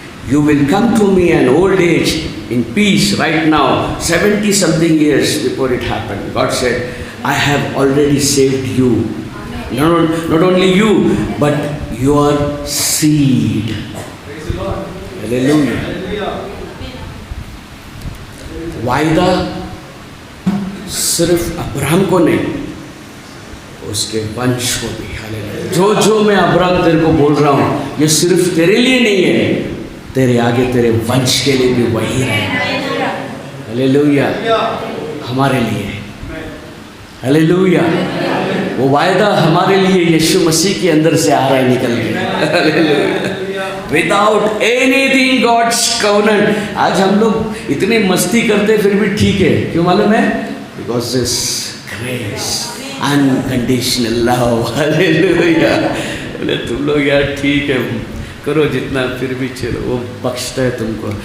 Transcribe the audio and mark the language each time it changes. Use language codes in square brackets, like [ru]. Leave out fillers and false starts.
[en] You will come to me in old age, in peace, right now, 70 something years before it happened. God said, I have already saved you. Not only you, but your seed. Hallelujah. [hi] वायदा सिर्फ Abraham को नहीं, उसके वंश को भी। Hallelujah. जो मैं अब्राहम तेरे को बोल रहा हूँ, ये सिर्फ तेरे लिए नहीं है, तेरे आगे तेरे वंश के लिए भी वही रहेगा। हालेलुया, हमारे लिए। हालेलुया, वो वायदा हमारे लिए यीशु मसीह के अंदर से आ रहा है, निकल के। Hallelujah. [en] Without anything God's covenant। [hi] आज हम लोग इतने मस्ती करते फिर भी ठीक है, क्यों मालूम है? [en] Because this grace, unconditional love। [hi] Hallelujah. बोले तुम लोग यार ठीक है, करो जितना, फिर भी चलो, वो बख्शता है तुमको।